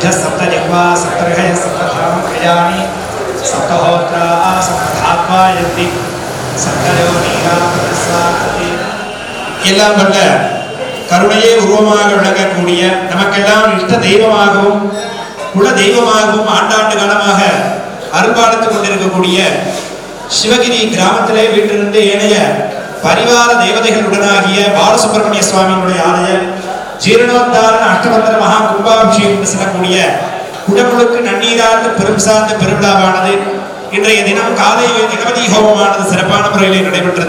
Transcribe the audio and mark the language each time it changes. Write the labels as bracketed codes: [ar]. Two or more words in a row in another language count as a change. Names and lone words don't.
[sa] सप्तजिह्वा सप्तर्हय सप्तधामयानि सप्तहोत्रा सप्तधात्वा यन्ति सप्तयोनिगा प्रसादति [ta] எல்லாம் வல்ல கருணையே உருவமாக விளங்கக்கூடிய நமக்கெல்லாம் இஷ்ட தெய்வமாகவும் குல தெய்வமாகவும் ஆண்டாண்டு காலமாக அருள்பாலித்துக் கொண்டிருக்கக்கூடிய சிவகிரி கிராமத்திலே வீட்டிலிருந்து ஏனைய பரிவார தேவதைகளுடனாகிய பாலசுப்பிரமணிய சுவாமியினுடைய ஆலய ஜீரணோத்தாரண அஷ்டபந்தர மகா கும்பாபிஷேகம் என்று சொல்லக்கூடிய குடமுழுக்கு நன்னீரார்ந்த பெரும் சார்ந்த பெருவிழாவானது இன்றைய தினம் காலை கணபதி ஹோமமானது சிறப்பான முறையிலே நடைபெற்றது.